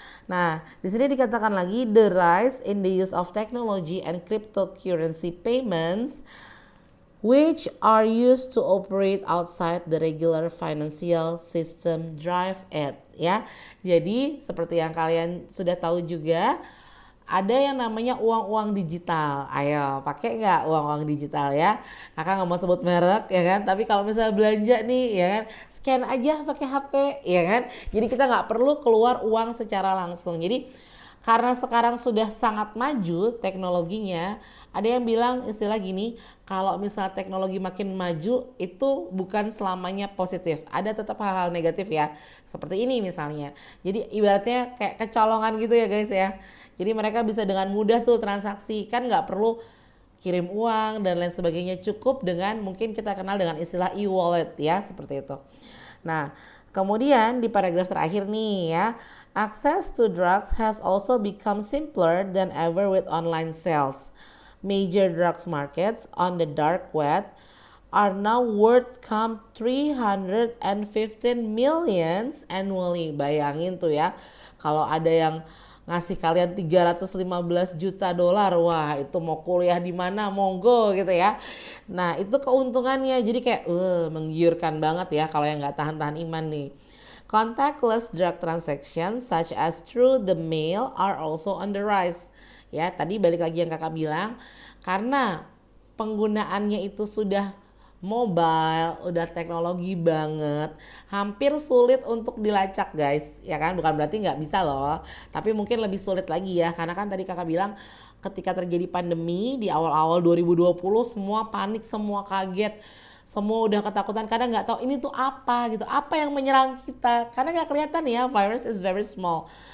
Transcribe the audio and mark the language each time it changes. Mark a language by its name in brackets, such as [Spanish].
[Indonesian] Nah, di sini dikatakan lagi [English] the rise in the use of technology and cryptocurrency payments which are used to operate outside the regular financial system drive it ya. [Indonesian] Jadi seperti yang kalian sudah tahu juga, ada yang namanya uang-uang digital. Ayo, pakai nggak uang-uang digital ya? Kakak nggak mau sebut merek ya kan? Tapi kalau misalnya belanja nih ya kan, scan aja pakai HP ya kan? Jadi kita nggak perlu keluar uang secara langsung. Jadi karena sekarang sudah sangat maju teknologinya, ada yang bilang istilah gini, kalau misalnya teknologi makin maju itu bukan selamanya positif, ada tetap hal-hal negatif ya, seperti ini misalnya. Jadi ibaratnya kayak kecolongan gitu ya guys ya. Jadi mereka bisa dengan mudah tuh transaksi, kan nggak perlu kirim uang dan lain sebagainya, cukup dengan mungkin kita kenal dengan istilah e-wallet ya, seperti itu. Nah, kemudian di paragraf terakhir nih ya, [English] access to drugs has also become simpler than ever with online sales. Major drugs markets on the dark web are now worth 315 millions annually. [Indonesian] Bayangin tuh ya, kalau ada yang ngasih kalian 315 juta dolar. Wah, itu mau kuliah di mana monggo gitu ya. Nah, itu keuntungannya. Jadi kayak menggiurkan banget ya kalau yang nggak tahan-tahan iman nih. [English] Contactless drug transactions such as through the mail are also on the rise. [Indonesian] Ya, tadi balik lagi yang kakak bilang, karena penggunaannya itu sudah mobile, udah teknologi banget, hampir sulit untuk dilacak guys, ya kan? Bukan berarti nggak bisa loh, tapi mungkin lebih sulit lagi ya, karena kan tadi kakak bilang ketika terjadi pandemi di awal-awal 2020 semua panik, semua kaget, semua udah ketakutan karena nggak tahu ini tuh apa gitu, apa yang menyerang kita, karena nggak kelihatan ya, [English] virus is very small.